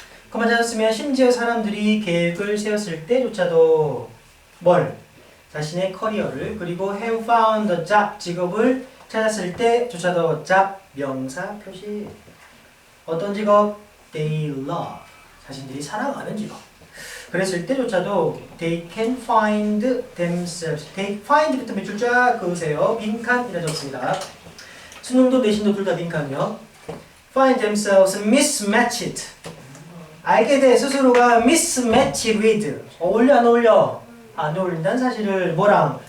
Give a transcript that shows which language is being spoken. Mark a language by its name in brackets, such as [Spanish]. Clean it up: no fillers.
[Korean] 커마 찾았으면 심지어 사람들이 계획을 세웠을 때조차도 자신의 커리어를 그리고 [English] have found a job [Korean] 직업을 찾았을 때조차도 job 명사 표시 어떤 직업? [English] They love [Korean] 자신들이 사랑하는 직업 그랬을 때조차도 [English] they can find themselves. they find [Korean] 부터 몇 줄 쫙 그으세요. 빈칸이라 적습니다. 수능도 내신도 둘 다 빈칸이요. [English] find themselves mismatched. [Korean] 알게 돼 스스로가 [English] mismatched with. [Korean] 어울려 안 어울려? 안 어울린다는 사실을 뭐랑?